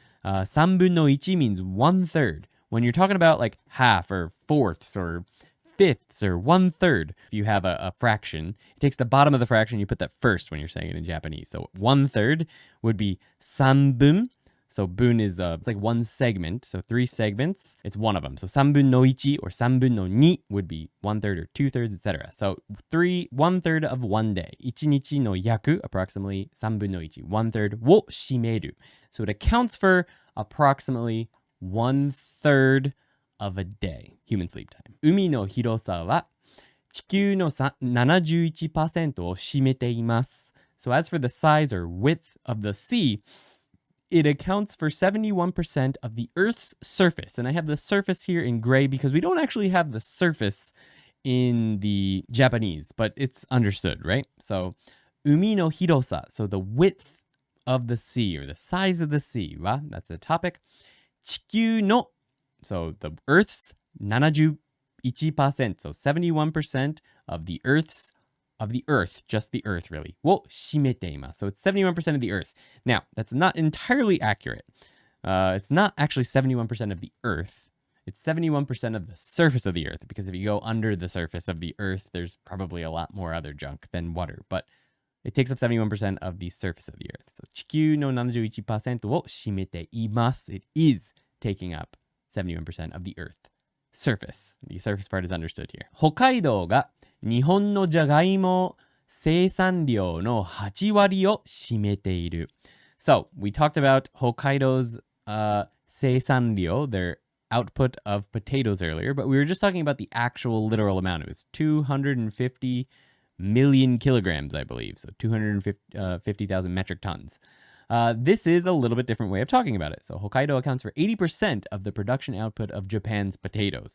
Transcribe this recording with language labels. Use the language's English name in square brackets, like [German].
[Japanese] 3分の1 [English] means 1/3. When you're talking about like half or fourths or fifths or 1/3, if you have a fraction, it takes the bottom of the fraction, you put that first when you're saying it in Japanese. So 1/3 would be [Japanese] 3分. [English] So bun is it's like one segment. So 3 segments, it's one of them. So [Japanese] 3分の1 [English] or [Japanese] 3分の2 [English] would be 1/3 or 2/3, etc. So 1/3 of one day. [Japanese] 1日の約 [English] approximately [Japanese] 3分の1, 1/3 を占める. [English] So it accounts for approximately 1/3 of a day, human sleep time. [Japanese] 海の広さは地球の71% を占めています. [English] So as for the size or width of the sea, it accounts for 71% of the Earth's surface. And I have the surface here in gray because we don't actually have the surface in the Japanese, but it's understood, right? So [Japanese] 海の広さ, [English] so the width of the sea or the size of the sea, wa? That's the topic. [Japanese] 地球の [English] so the Earth's 71%, so 71% of the Earth, just the Earth really, [Japanese] を占めています. [English] So it's 71% of the Earth. Now, that's not entirely accurate. It's not actually 71% of the Earth. It's 71% of the surface of the Earth, because if you go under the surface of the Earth, there's probably a lot more other junk than water. But it takes up 71% of the surface of the Earth. [Japanese] So 地球の71% を占めています. [English] It is taking up 71% of the Earth surface. The surface part is understood here. [Japanese] 北海道が日本のじゃがいも生産量の8割を占めている. [English] So we talked about Hokkaido's [Japanese] 生産量, their [English] output of potatoes earlier, but we were just talking about the actual literal amount. It was 250 million kilograms, I believe. So 250,000 metric tons. This is a little bit different way of talking about it. So Hokkaido accounts for 80% of the production output of Japan's potatoes.